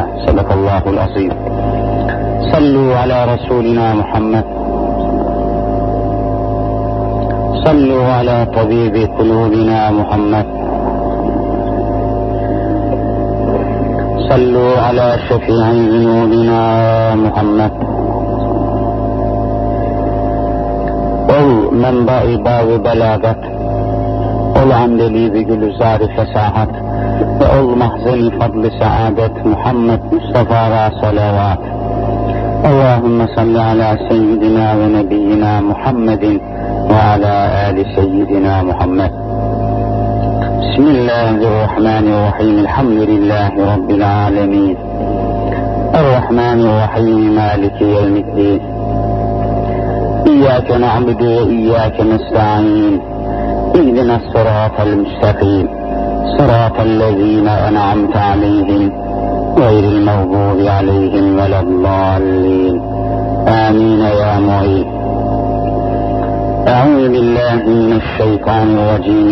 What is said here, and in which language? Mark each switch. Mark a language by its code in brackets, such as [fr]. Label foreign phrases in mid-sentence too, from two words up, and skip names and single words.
[ar] صدق الله العظيم. صلوا على رسولنا محمد. صلوا على طبيب قلوبنا محمد. صلوا على شفيع ذنوبنا محمد. [tr] ol menba-i bağı belagat, ol andeli gülüzar-ı fesahat ve ol mahzen-i fadl-ı saadet Muhammed Mustafa'ya salavat. [ar] اللهم صل على سيدنا ونبينا محمد وعلى آل سيدنا محمد. بسم الله الرحمن الرحيم. الحمد لله رب العالمين. الرحمن الرحيم. مالك يوم الدين. إياك نعبد وإياك نستعين. اهدنا الصراط المستقيم صراط الذين أنعمت عليهم غير المغضوب عليهم ولا الضالين آمين يا معين. أعوذ بالله من الشيطان الرجيم.